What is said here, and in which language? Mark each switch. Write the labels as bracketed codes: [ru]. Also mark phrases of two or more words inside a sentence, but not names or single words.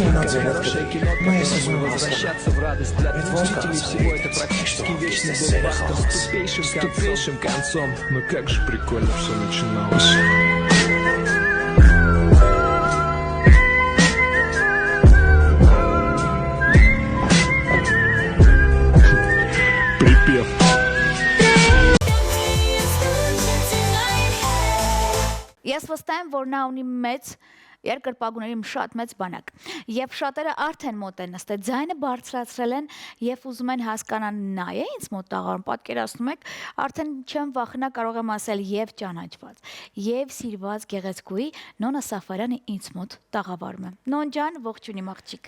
[ru] Хорошее кино, которое возвращаться в радость. Для зрителей всего это практически вечный блокбастер с тупейшим концом. Но как же прикольно все начиналось. Припев. [hy] Ես վստահ եմ, որ նա ունի մեծ երկրպագուների շատ մեծ բանակ։ Եվ շատերը արդեն մոտ են նստել, ձայնը բարձրացրել են եւ ուզում են հասկանալ նա է ինձ մոտ տաղավարում, պատկերացնում եք, արդեն չեմ վախենա կարող եմ ասել եւ ճանաչված, եւ սիրված գեղեցկուի Նոնա Սաֆարյանը ինձ մոտ տաղավարում է։ Նոն ջան, ողջույն իմ աղջիկ։